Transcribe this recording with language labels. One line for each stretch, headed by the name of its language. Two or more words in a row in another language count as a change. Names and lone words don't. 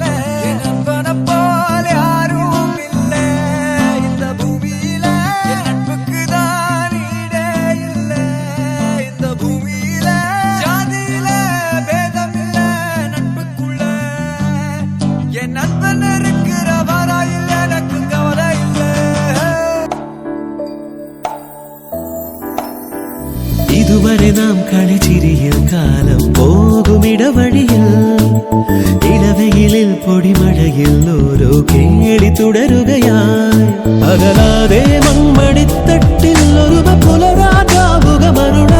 Tamil: நண்பனை போல யாரும் இல்ல இந்த பூமியில. என் நட்புக்கு தான் ஈடே இல்ல இந்த பூமியில. ஜாதியில பேதம் இல்ல நட்புக்குள்ள. என் நண்பன் இருக்கிற வரையில் எனக்கு கவலை இல்ல.
Malayalam: ഇതുവരെ നാം കളിച്ചിരിയിൽ കാലം പോകും ഇടവഴിയിൽ. ഇടവെയിലിൽ പൊടിമഴയിൽ ഓരോ കേളി തുടരുകയായി. അകലാതെ മൺമടിത്തട്ടിൽ ഒരു പുലരാകാവുക മരുളാ.